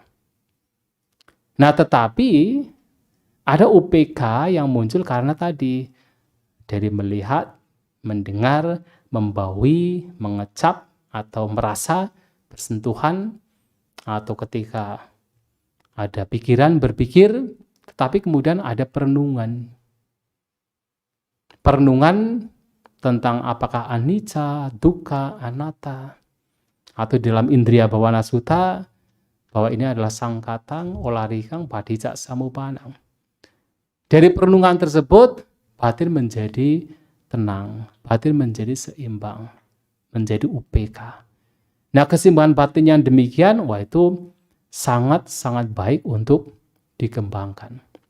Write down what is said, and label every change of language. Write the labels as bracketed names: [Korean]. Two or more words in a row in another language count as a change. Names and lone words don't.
[Indonesian] Nah, tetapi ada UPK yang muncul karena tadi dari melihat, mendengar, membaui, mengecap, atau merasa, bersentuhan, atau ketika ada pikiran, berpikir, tetapi kemudian ada perenungan. Perenungan tentang apakah [Pali] anicca, dukkha, anatta, [Indonesian] atau dalam Indriya Bhavana Sutta, bahwa ini adalah [Pali] sangkatang, olarikang, padicca samuppanang. [Indonesian] Dari perenungan tersebut, batin menjadi tenang, batin menjadi seimbang, menjadi UPK. Nah, keseimbangan batin yang demikian, wah itu sangat-sangat baik untuk dikembangkan.